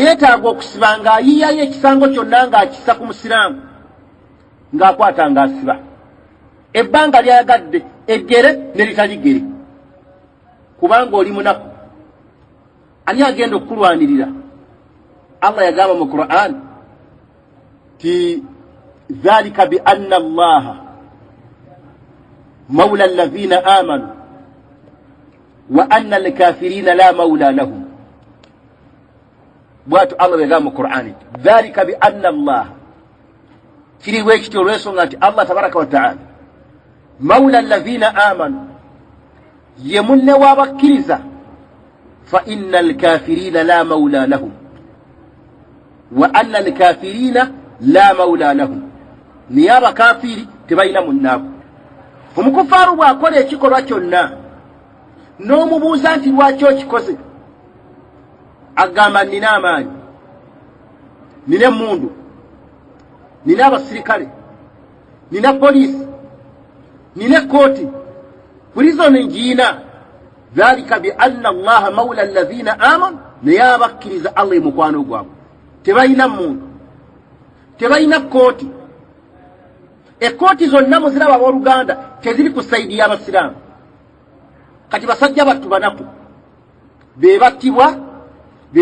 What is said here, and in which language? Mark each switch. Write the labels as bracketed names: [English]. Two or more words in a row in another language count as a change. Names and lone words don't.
[Ganda] yeetaaga okusiba ng'ayiyayo ekisango kyonna ng'akissa ku musiraamu ng'akwata ng'asiba ebbanga lyayagadde eggere ne litaligere kubanga oli munaku ani agenda okukulwanirira Allah yagamba mu Qur'an ti [Arabic] ذلك بأن الله مولى الذين آمنوا وأن الكافرين لا مولى لهم [Ganda] bwatu Allah yagamba mu Qur'an [Arabic] ذلك بأن الله [Ganda] kiri wekito olw'ensonga nti Allah [Arabic] تبارك وتعالى مولى الذين آمنوا [Ganda] ye munne w'abakkiriza [Arabic] فإن الكافرين لا مولى لهم وأن الكافرين لا مولى لهم [Ganda] niye abakafiri tebalina munnaabwe omukufaaru bw'akola ekikolwa kyonna n'omubuuza nti lwaki okikoze agamba nina amaanyi nina emmundu nina abasirikale nina poliisi nina kooti buli zonna ngiina [Arabic] ذلك بأن الله مولى الذين آمنوا [Ganda] naye abakkiriza Allah ye mukwano gwabwe tebalina muntu tebalina kooti ekooti zonna muziraba abooluganda teziri ku sayidi y'abasiraamu kati basajja battu banaku be battibwa be